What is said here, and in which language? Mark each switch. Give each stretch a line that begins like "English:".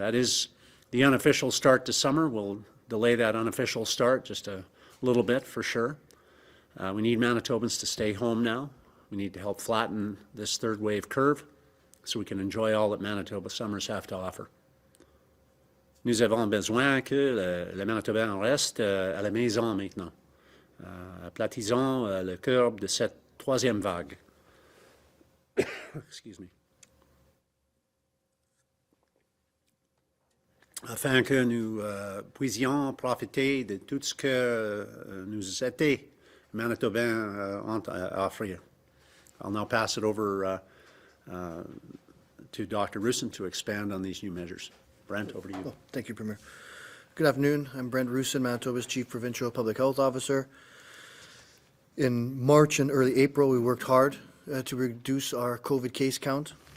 English: That is the unofficial start to summer. We'll delay that unofficial start just a little bit for sure. We need Manitobans to stay home now. We need to help flatten this third wave curve so we can enjoy all that Manitoba summers have to offer.
French: Nous avons besoin que le Manitobain reste à la maison maintenant. Aplatisons le curbe de cette troisième vague.
English: Excuse me.
French: Afin que nous puissions profiter de tout ce que nous étés Manitobains ont à offrir.
English: I'll now pass it over to Dr. Roussin to expand on these new measures. Brent, over to you. Thank you, Premier. Good afternoon. I'm Brent Roussin, Manitoba's Chief Provincial Public Health Officer. In March and early April, we worked hard to reduce our COVID case count.